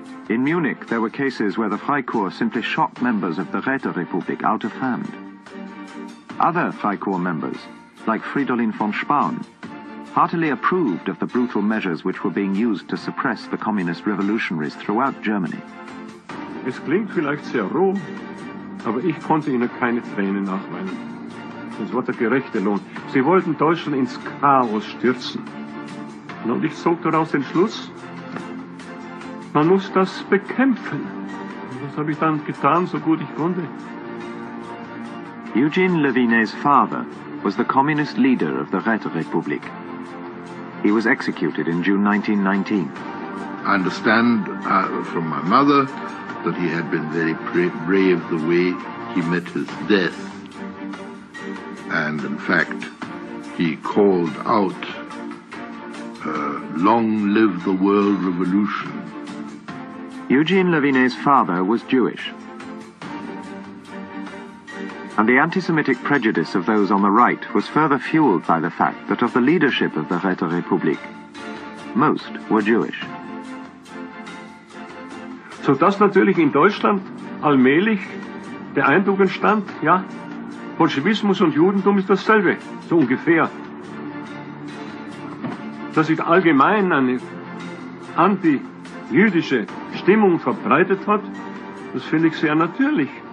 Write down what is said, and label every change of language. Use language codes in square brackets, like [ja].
[en] In Munich, there were cases where the Freikorps simply shot members of the Räterepublik out of hand. Other Freikorps members, like Fridolin von Spahn, heartily approved of the brutal measures which were being used to suppress the communist revolutionaries throughout Germany. [de] Es klingt vielleicht sehr roh, aber ich konnte ihnen keine Tränen nachweinen. Das war der gerechte Lohn. Sie wollten Deutschland ins Chaos stürzen. Und ich zog daraus den Schluss, man muss das bekämpfen. Und das habe ich dann getan, so gut ich konnte. [en] Eugene Levinet's father was the communist leader of the Räterepublik. He was executed in June 1919. I understand from my mother that he had been very brave the way he met his death. And in fact, he called out, "Long live the world revolution." Eugene Levinet's father was Jewish. And the anti-Semitic prejudice of those on the right was further fueled by the fact that of the leadership of the Räterepublik, most were Jewish. [de] Sodass natürlich in Deutschland allmählich der Eindruck entstand, ja, Bolschewismus und Judentum ist dasselbe, so ungefähr. Dass sich allgemein eine anti-jüdische Stimmung verbreitet hat, das finde ich sehr natürlich.